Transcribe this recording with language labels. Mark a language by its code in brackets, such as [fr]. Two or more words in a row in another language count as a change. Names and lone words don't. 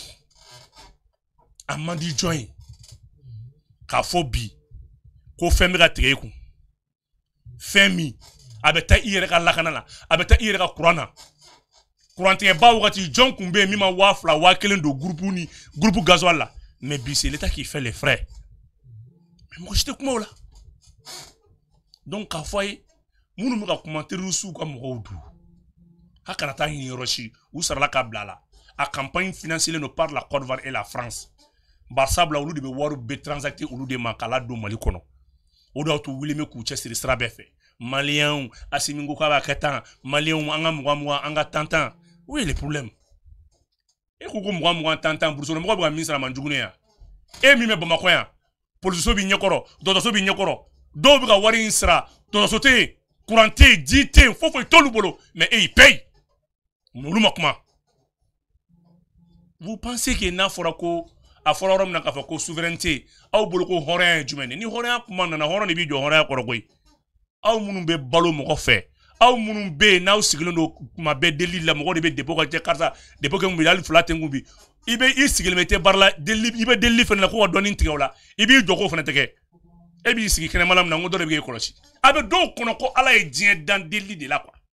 [bm] a man di jɔn ye k'a fɔ bi ko fɛn bɛ ka tigɛ i kun fɛn min a bɛ taa i yɛrɛ ka lakana la a bɛ taa i yɛrɛ ka kuran na kurantigɛba wagati jɔn kun bɛ yen min ma 2000 1000 don [fr] groupe gasoil [bm] la mais bi [fr] c'est l'état qui fait les frais [bm] mais mɔgɔ si tɛ kuma o la donc k'a fɔ a ye minnu bɛ ka kuma terroristes ka mɔgɔw dun a kana taa ɲini yɔrɔ si u sarala k'a bila a la a [fr] campagne financée par la Côte d'Ivoire et la France [bm] barisabula olu de bɛ wari bɛ transacter olu de ma k'a ladon Mali kɔnɔ o de y'a to wuli bɛ k'u cɛsiri sira bɛɛ fɛ maliyɛnw Asimi ko k'a b'a kɛ tan maliyɛnw an ka mugan an ka tan [fr] où est le problème [bm] e ko ko mugan tan burusɔnɔ mɔgɔ bɛ ka min sara man jugu ne yan e min bɛ Bamakɔ yan polisiso b'i ɲɛkɔrɔ dɔgɔtɔrɔso b'i ɲɛkɔrɔ dɔw bɛ ka wari in sara dɔgɔtɔrɔso tɛ yen courant tɛ yen ji tɛ yen foyi t'olu bolo mais e y'i paye olu ma kuma [fr] vous pensez que [bm] n'a fɔra ko a fɔra yɔrɔ min na k'a fɔ ko souveraineté aw bolo ko hɔrɔnya ye jumɛn de ni hɔrɔnya kuma nana hɔrɔn de b'i jɔ hɔrɔnya kɔrɔ koyi aw minnu bɛ balo mɔgɔ fɛ aw minnu bɛ yen n'aw sigilen don kuma bɛɛ delili la mɔgɔ de bɛ dépôt ka cɛ karisa dépôt kɛ kun bi hali 2 tɛ kun bi i sigilen bɛ tɛ baara la i bɛ delili fana la ko ka dɔɔni tigɛ o la i b'i jɔ k'o fana tɛ kɛ e b'i sigi kɛnɛmala min na n ko dɔ de bɛ k'e kɔlɔsi a bɛ dɔw kɔnɔ ko ala ye diɲɛ dan delili de la quoi